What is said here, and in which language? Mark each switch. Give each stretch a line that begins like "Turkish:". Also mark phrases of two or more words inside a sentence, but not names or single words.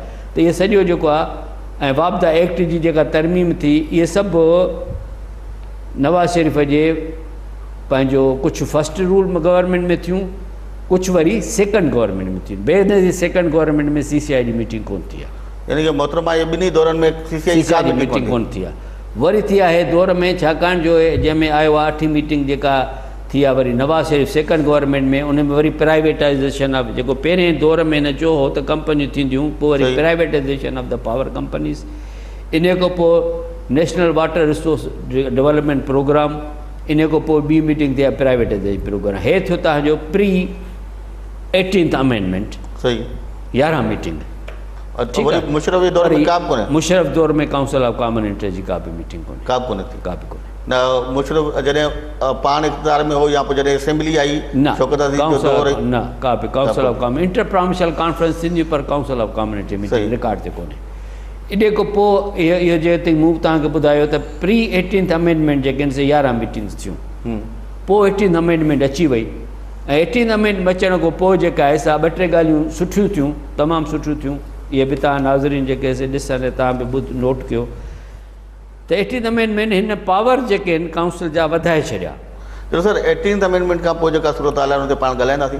Sindhi: ت اهي سڄو جيڪو آهي ۽ واپڊا ايڪٽ جي جيڪا ترميم ٿي، اهي سڀ نواز شريف جي پنهنجو ڪجهه
English: फर्स्ट रूल गवर्नमेंट
Sindhi: ۾ ٿيون، ڪجهه وري
English: सेकंड गवर्नमेंट
Sindhi: ۾ ٿيون. बेनज़ीर
English: सेकंड गवर्नमेंट
Sindhi: ۾ CCI جي ميٽنگ ڪونه ٿي آهي. यानी कि मोहतरमा ये ॿिन्ही दौरनि में CCI जी मीटिंग कोन थी आहे. وري ٿي آهي دور ۾، ڇاڪاڻ جو جنهن ۾ آيو آهي 8هين ميٽنگ جيڪا ٿي آهي وري نواز شريف
English: सेकंड गवर्नमेंट
Sindhi: ۾، ان ۾ وري
English: प्राइवेटाइज़ेशन ऑफ
Sindhi: جيڪو پهرين دور ۾ هن چيو هو ت ڪمپنيون ٿينديون، پوءِ وري
English: प्राइवेटाइज़ेशन ऑफ द पावर कंपनीज़.
Sindhi: इन खां पोइ
English: National Water Resource Development Program.
Sindhi: ان کان پوءِ ٻي ميٽنگ ٿي آهي
English: प्राइवेटाइज़ेशन प्रोग्राम.
Sindhi: هي ٿيو توهانجو
English: प्री 18th अमेंडमेंट.
Sindhi: सही. 11 मीटिंग. मुशरफ जे दौर में का बि कोन्हे. مشرف دور ۾
English: काउंसिल ऑफ कॉमन इंटरेस्ट
Sindhi: جي ڪا به ميٽنگ ڪونهي. का बि कोन्हे थी. का बि कोन्हे. न मुशरफ जॾहिं पाण इक़्तिदार में हो या पोइ जॾहिं असेंबली आई न शौकत अज़ीज़ जो दौर نه ڪا به
English: काउंसिल ऑफ कॉमन इंटर प्रोविंशियल कॉन्फ्रेंस
Sindhi: ٿيندي پر
English: काउंसिल ऑफ कॉमन इंटरेस्ट मीटिंग
Sindhi: رڪارڊ تي ڪونهي. ان کان پوءِ اهو جيڪي مون توهانکي ٻڌايو ت
English: प्री 18th अमेंडमेंट
Sindhi: جيڪي آهن سي 11 ميٽنگس ٿيون. पोइ 18th अमेंडमेंट अची वई ऐं 18th अमेंडमेंट अचण खां पोइ जेका आहे सा 2-3 ॻाल्हियूं सुठियूं थियूं, तमामु सुठियूं थियूं. इहे बि तव्हां नाज़रीन जेके ॾिसनि तव्हां बि नोट कयो त 18th अमेंडमेंट हिन पावर जेके आहिनि काउंसिल जा वधाए छॾिया. ॾिसो सर 18th अमेंडमेंट खां पोइ जेका सूरत हाल आहे हुन ते पाण ॻाल्हाईंदासीं.